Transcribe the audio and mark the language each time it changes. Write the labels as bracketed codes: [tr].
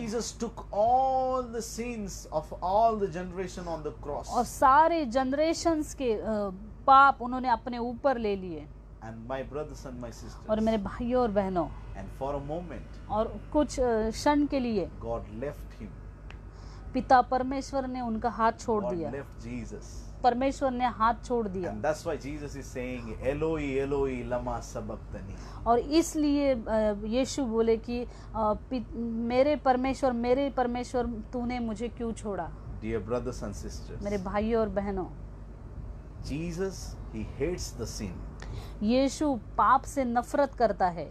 [en] Jesus took all the sins of all the generation on the cross. [hi] और सारे generations के पाप उन्होंने अपने ऊपर ले लिए। [en] And my brothers and my [hi] और [en] sisters, [hi] मेरे भाइयों और बहनों, [en] and for a moment, [hi] और कुछ क्षण के लिए [en] God left him. [hi] पिता परमेश्वर ने उनका हाथ छोड़ [en] God [hi] दिया। [en] left Jesus. [hi] परमेश्वर ने हाथ छोड़ दिया। [en] And that's why Jesus is saying, [arc] Eloi, Eloi, lama sabachthani. [hi] और इसलिए यीशु बोले कि मेरे परमेश्वर तूने मुझे क्यों छोड़ा। [en] Dear brothers and sisters, [hi] मेरे भाइयों और बहनों, [en] Jesus, he hates the sin. [hi] यीशु पाप से नफरत करता है,